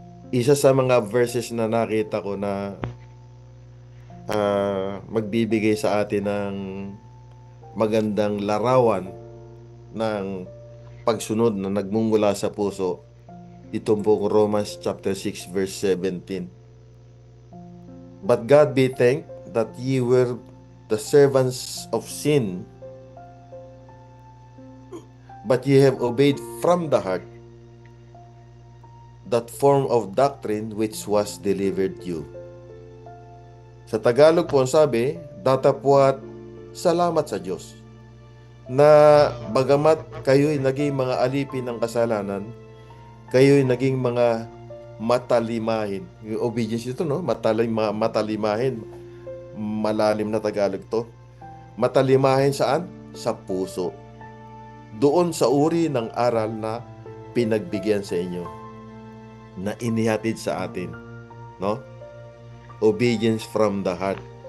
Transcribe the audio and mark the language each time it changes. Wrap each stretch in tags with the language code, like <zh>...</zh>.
<tl>Isa sa mga verses na nakita ko na magbibigay sa atin ng magandang larawan ng pagsunod na nagmumula sa puso, itong pong Romans chapter 6 verse 17.</tl> <en>But God be thanked that ye were the servants of sin, but ye have obeyed from the heart that form of doctrine which was delivered you.</en> <tl>Sa Tagalog po ang sabi, datapwat salamat sa Diyos na bagamat kayo'y naging mga alipin ng kasalanan, kayo'y naging mga matalimahin. Yung obedience ito, no? Matalimahin. Malalim na Tagalog to. Matalimahin saan? Sa puso. Doon sa uri ng aral na pinagbigyan sa inyo, na inihatid sa atin, no?</tl> <en>Obedience from the heart.</en>